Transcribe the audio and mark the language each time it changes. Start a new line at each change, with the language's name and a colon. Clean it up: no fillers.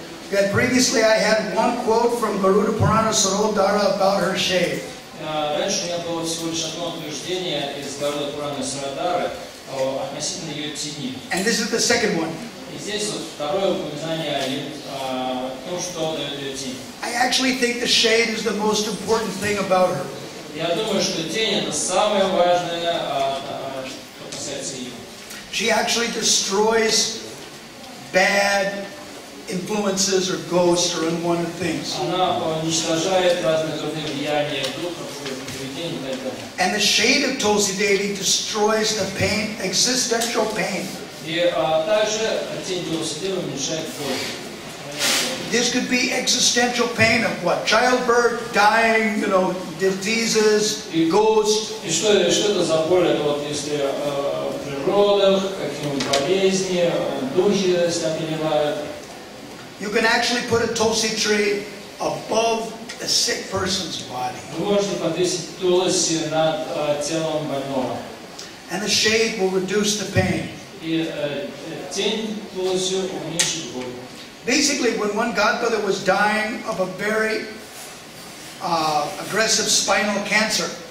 English: That previously I had one quote from Garuda Purana Sarodhara about her shade.
Russian: Раньше у меня было всего лишь одно утверждение из Гаруда Пурана Сарадары относительно ее тени.
English: And this is the second one.
Russian: И здесь вот второе упоминание о том, что дает ее тень.
English: I actually think the shade is the most important thing about her.
Russian: Я думаю, что тень это самое важное, что касается ее.
English: She actually destroys bad influences or ghosts or unwanted things.
Russian: Она уничтожает разные дурные влияния духов, поведения и так далее.
English: And the shade of Tulsi Devi destroys the pain, existential pain.
Russian: И также тень Тулси Девы уменьшает боль.
English: This could be existential pain of what? Childbirth, dying, diseases, ghosts.
Russian: И что это за боль? Это вот если при родах, какие-нибудь болезни, духи переливают.
English: You can actually put a Tulsi tree above a sick person's body.
Russian: Вы можете подвесить Тулси над телом больного.
English: And the shade will reduce the pain.
Russian: И тень Тулси уменьшит боль.
English: Basically, when one godmother was dying of a very aggressive spinal cancer,